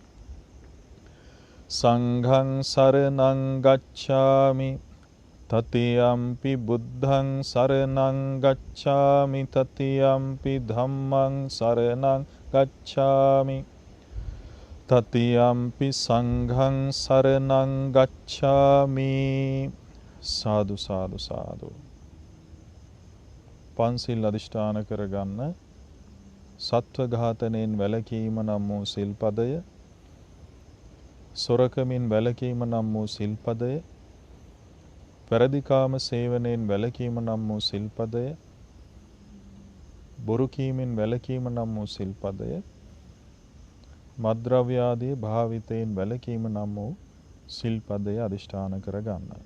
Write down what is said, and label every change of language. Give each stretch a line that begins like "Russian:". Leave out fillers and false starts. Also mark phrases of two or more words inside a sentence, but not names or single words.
Pali: සංඝං සරණං ගච්ඡාමි, තතියම්පි බුද්ධං සරණං ගච්ඡාමි, තතියම්පි ධම්මං සරණං ගච්ඡාමි, තතියම්පි සංඝං සරණං ගච්ඡාමි. සාදු සාදු සාදු.
Sinhala: පන්සිල් අධිෂ්ඨාන කරගන්න සත්ව ඝාතනයෙන් වැළකීම නම් වූ සිල්පදය, සොරකමින් වැළකීම නම් වූ සිල්පදය, පෙරදිකාම සේවනයෙන් වැළකීම නම් වූ සිල්පදය, බොරු කීමෙන් වැළකීම නම් වූ සිල්පදය, මත්ද්‍රව්‍ය ආදී භාවිතයෙන් වැළකීම නම් වූ සිල්පදය අධිෂ්ඨාන කරගන්න.